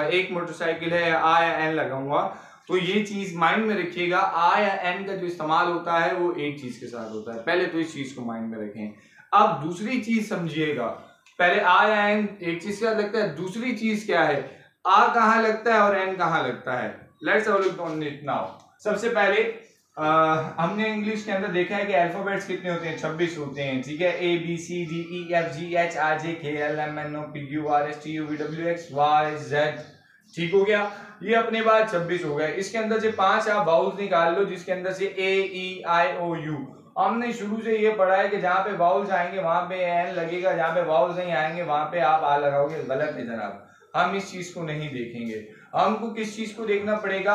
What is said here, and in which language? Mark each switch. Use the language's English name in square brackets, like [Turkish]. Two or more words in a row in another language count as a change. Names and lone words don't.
[Hindi] एक मोटरसाइकिल है, आ या एन लगाऊंगा। तो ये चीज माइंड में रखिएगा, आ या एन का जो इस्तेमाल होता है वो एक चीज के साथ होता है। पहले तो इस चीज को माइंड में रखें। अब दूसरी चीज समझिएगा, पहले आ या एन एक चीज क्या लगता है, दूसरी चीज क्या है, आ कहाँ लगता है और एन कहाँ लगता है। [English] let's have a look on it now. [Hindi] सबसे पहले हमने इंग्लिश के अंदर देखा है कि अल्फाबेट्स कितने होते हैं? 26 होते हैं, ठीक है। A B C D E F G H I J K L M N O P Q R S T U V W X Y Z, ठीक हो गया। ये अपने पास 26 हो गए। इसके अंदर से 5 आप वाउल्स निकाल लो, जिसके अंदर से A E I O U। हमने शुरू से ये पढ़ा है कि जहाँ पे वाउल्स आएंगे वहां पे एन लगेगा, जहाँ पे वाउल्स नहीं आएंगे वहां पे आप आ लगाओगे। गलत है जनाब, हम इस चीज को नहीं देखेंगे। हमको किस चीज को देखना पड़ेगा?